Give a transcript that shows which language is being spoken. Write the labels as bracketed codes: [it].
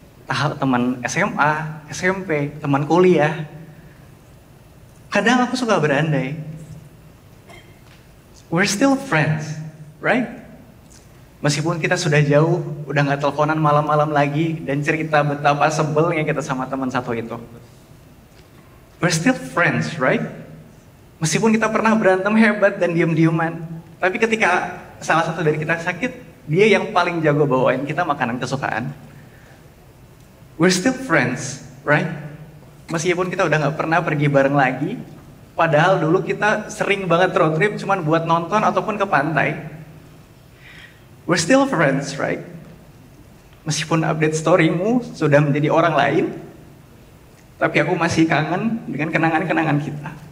[id] Teman SMA, SMP, teman kuliah. Kadang aku suka berandai, [en] we're still friends, right? [id] Meskipun kita sudah jauh, udah nggak teleponan malam-malam lagi, dan cerita betapa sebelnya kita sama teman satu itu. [en] We're still friends, right? [id] Meskipun kita pernah berantem hebat dan diem-dieman, tapi ketika salah satu dari kita sakit, dia yang paling jago bawain kita makanan kesukaan. [en] We're still friends, right? [id] Meskipun kita udah nggak pernah pergi bareng lagi, padahal dulu kita sering banget road trip cuman buat nonton ataupun ke pantai. [en] We're still friends, right? [id] Meskipun update storymu sudah menjadi orang lain, tapi aku masih kangen dengan kenangan-kenangan kita.